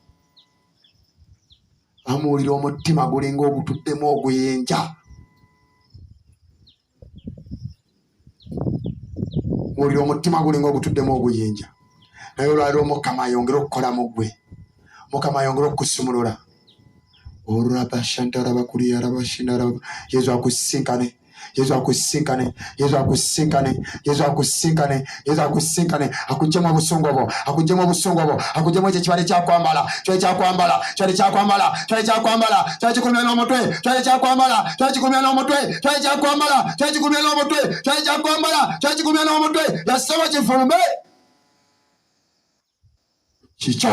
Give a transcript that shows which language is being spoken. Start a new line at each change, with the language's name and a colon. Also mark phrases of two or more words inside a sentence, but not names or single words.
Ganda: Amuwulira omutima gulinga ogutuddemu oguyinja. Muwulira omutima gulinga ogutuddemu oguyinja. Naye olwaliro Mukama ayongera okukola mu ggwe. Mukama ayongera okukusumulula. Orabashantarabakuriarabashinaraba. Yesu akusinkane. Yesu akusinkane. Yesu akusinkane. Yesu akusinkane. Yesu akusinkane. Akuggyemu obusungu obwo. Akuggyemu obusungu obwo. Akuggyemu ekyo kibale kyakwambala. Kyali kyakwambala. Kyali kyakwambala. Kyali kyakwambala. Kyali kikumya n'omutwe. Kyali kyakwambala. Kyali kikumya n'omutwe. Kyali kyakwambala. Kyali kikumya n'omutwe. Kyali kyakwambala. Kyali kikumya n'omutwe. Yasaba kifulume. Kikyo.